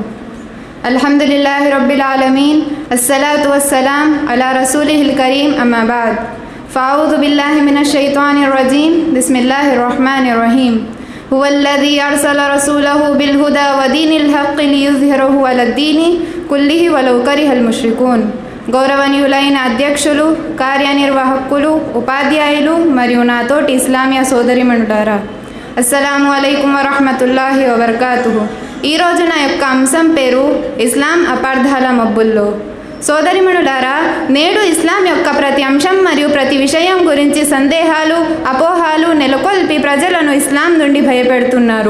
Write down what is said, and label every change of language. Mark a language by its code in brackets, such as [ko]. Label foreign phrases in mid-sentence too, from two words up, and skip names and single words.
[ar] الحمد لله رب العالمين، والصلاة والسلام على رسوله الكريم، أما بعد. فأعوذ بالله من الشيطان الرجيم، بسم الله الرحمن الرحيم. هو الذي أرسل رسوله بالهدى ودين الحق ليظهره على الدين كله ولو كره المشركون. [te] గౌరవనీయులైన అధ్యక్షులు, కార్యనిర్వాహకులు, ఉపాధ్యాయులు మరియు నాతోటి ఇస్లామియా సోదరిమణులారా, [ar] السلام عليكم ورحمة الله وبركاته. [te] ఈరోజు నా యొక్క అంశం పేరు ఇస్లాం అపార్థాల మబ్బుల్లో. సోదరిమణులారా, నేడు ఇస్లాం యొక్క ప్రతి అంశం మరియు ప్రతి విషయం గురించి సందేహాలు, అపోహాలు నెలకొల్పి ప్రజలను ఇస్లాం నుండి భయపెడుతున్నారు.